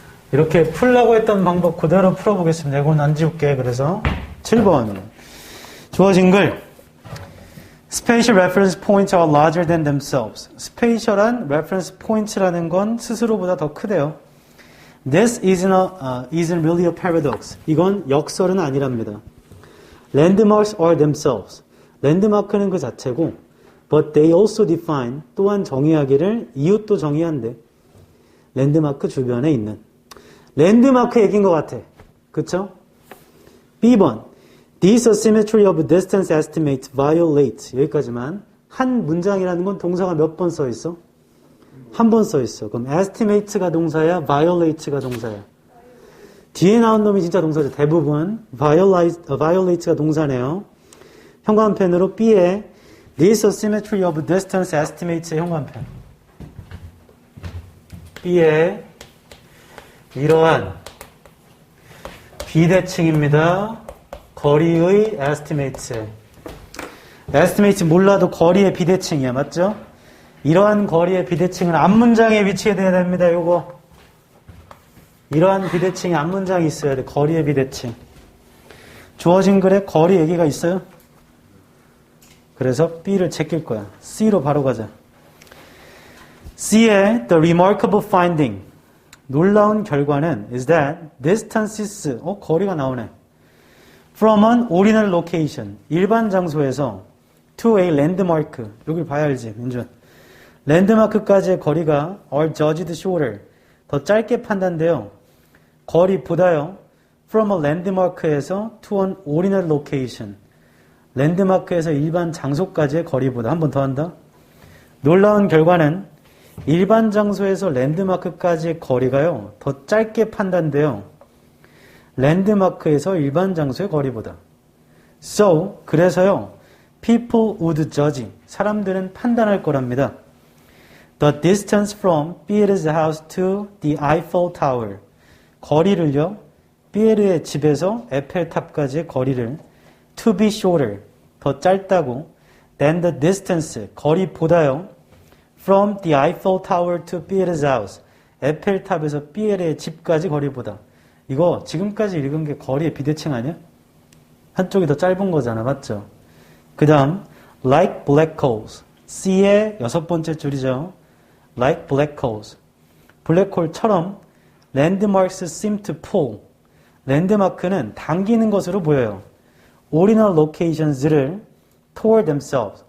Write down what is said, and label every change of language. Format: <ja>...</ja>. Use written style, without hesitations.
<ko>이렇게 풀라고 했던 방법 그대로 풀어보겠습니다. 이건 안 지울게. 그래서 7번 주어진 글</ko> <en>Spatial reference points are larger than themselves.</en> <ko>스페이셜한</ko> <en>reference points</en> <ko>라는 건 스스로보다 더 크대요.</ko> <en>This isn't really a paradox.</en> <ko>이건 역설은 아니랍니다.</ko> <en>Landmarks are themselves.</en> <ko>랜드마크는 그 자체고</ko> <en>But they also define,</en> <ko>또한 정의하기를 이웃도 정의한대. 랜드마크 주변에 있는. 랜드마크 얘기인 것 같아. 그쵸? B번.</ko> <en>This asymmetry of distance estimate violate.</en> <ko>여기까지만. 한 문장이라는 건 동사가 몇 번 써 있어? 한 번 써 있어. 그럼 estimate가 동사야, violate가 동사야. 뒤에 나온 놈이 진짜 동사죠. 대부분. violate가 동사네요. 현관펜으로 B에</ko> <en>This asymmetry of distance estimate의</en> <ko>현관펜. B에 이러한 비대칭입니다. 거리의 estimate에. estimate 몰라도 거리의 비대칭이야. 맞죠? 이러한 거리의 비대칭은 앞문장에 위치해야 됩니다. 요거. 이러한 비대칭이 앞문장이 있어야 돼. 거리의 비대칭. 주어진 글에 거리 얘기가 있어요? 그래서 B를 제낄 거야. C로 바로 가자. C의</ko> <en>the remarkable finding.</en> <ko>놀라운 결과는</ko> <en>is that distances,</en> <ko>거리가 나오네.</ko> <en>From an ordinary location.</en> <ko>일반 장소에서</ko> <en>to a landmark.</en> <ko>여길 봐야 알지, 민준. 랜드마크까지의 거리가</ko> <en>are judged shorter.</en> <ko>더 짧게 판단돼요. 거리보다요.</ko> <en>From a landmark에서 to an ordinary location.</en> <ko>랜드마크에서 일반 장소까지의 거리보다 한 번 더 한다. 놀라운 결과는 일반 장소에서 랜드마크까지의 거리가요. 더 짧게 판단돼요. 랜드마크에서 일반 장소의 거리보다.</ko> <en>So,</en> <ko>그래서요.</ko> <en>People would judge.</en> <ko>사람들은 판단할 거랍니다.</ko> <en>The distance from Pierre's house to the Eiffel Tower.</en> <ko>거리를요. 피에르의 집에서 에펠탑까지의 거리를</ko> <en>to be shorter.</en> <ko>더 짧다고</ko> <en>than the distance.</en> <ko>거리보다요.</ko> <en>From the Eiffel Tower to Pierre's house.</en> <ko>에펠탑에서 피에르의 집까지 거리보다. 이거 지금까지 읽은 게 거리의 비대칭 아니야? 한쪽이 더 짧은 거잖아. 맞죠? 그 다음</ko> <en>like black holes.</en> <ko>C의 6번째 줄이죠.</ko> <en>like black holes. 블랙홀처럼 landmarks seem to pull.</en> <ko>랜드마크는 당기는 것으로 보여요.</ko> <en>ordinary locations를 toward themselves.</en>